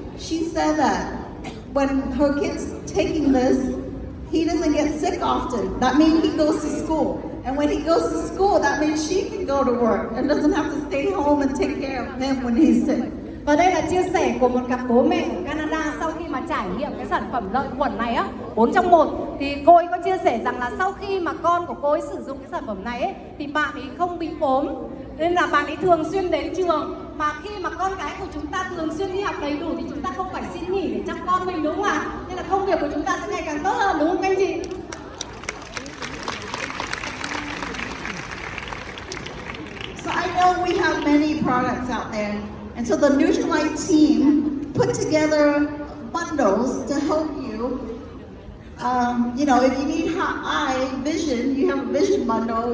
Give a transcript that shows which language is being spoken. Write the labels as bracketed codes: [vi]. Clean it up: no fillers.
[en] She said that when her kid's taking this, he doesn't get sick often. That means he goes to school. And when he goes to school, that means she can go to work and doesn't have to stay home and take care of him when he's sick. [vi] Và đây là chia sẻ của một cặp bố mẹ ở Canada sau khi mà trải nghiệm cái sản phẩm lợi khuẩn này á, 4 trong 1. Thì cô ấy có chia sẻ rằng là sau khi mà con của cô ấy sử dụng cái sản phẩm này ấy, thì bạn ấy không bị ốm. Nên là bạn ấy thường xuyên đến trường. Mà khi mà con cái của chúng ta thường xuyên đi học đầy đủ thì chúng ta không phải xin nghỉ để chăm con mình, đúng không ạ? Nên là công việc của chúng ta sẽ ngày càng tốt hơn, đúng không các anh chị? [en] So I know we have many products out there. And so the Nutrilite team put together bundles to help you. You know, if you need eye vision, you have a vision bundle.